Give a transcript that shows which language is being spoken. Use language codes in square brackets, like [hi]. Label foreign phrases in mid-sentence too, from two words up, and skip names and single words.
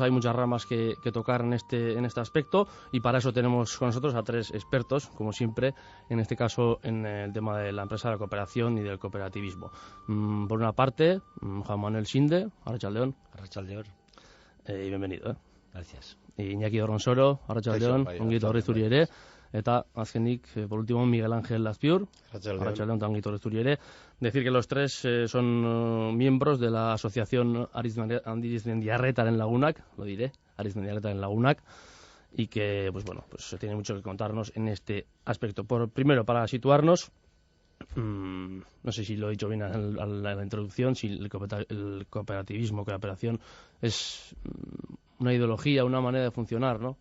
[es] Hay muchas ramas que tocar en este aspecto y para eso tenemos con nosotros a tres expertos, como siempre, en este caso en el tema de la empresa, de la cooperación y del cooperativismo. Por una parte, Juan Manuel Sinde, Arratsaldeon. [eu] Arratsaldeon. [es] Y bienvenido. Gracias. [eu] Iñaki Dorronsoro, Arratsaldeon, ongito etorri zuri ere. Eta azkenik, [es] por último, Miguel Ángel Lazpiur, [eu] Arratsaldeon, eta ongito etorri zuri ere. [es] Decir que los tres son miembros de la asociación Arizmendiarretaren Lagunak, lo diré, Arizmendiarretaren Lagunak, y que, pues tiene mucho que contarnos en este aspecto. Primero, para situarnos, no sé si lo he dicho bien a la introducción, si el cooperativismo, cooperación, es una ideología, una manera de funcionar, ¿no?